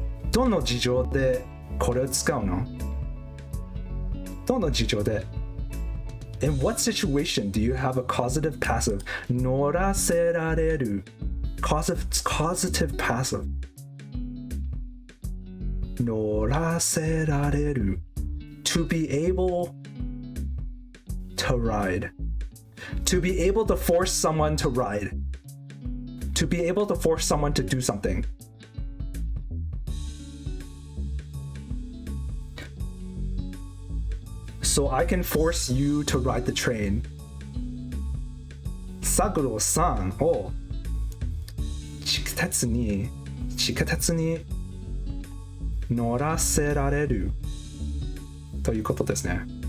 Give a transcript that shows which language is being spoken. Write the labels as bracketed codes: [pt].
[ja] どの事情でこれを使うの？どの事情で？ [en] In what situation do you have a causative passive? 乗らせられる causative passive 乗らせられる to be able to ride, to be able to force someone to ride, to be able to force someone to do something. So I can force you to ride the train. [ja] Saguro-san を地下鉄に乗らせられるということですね。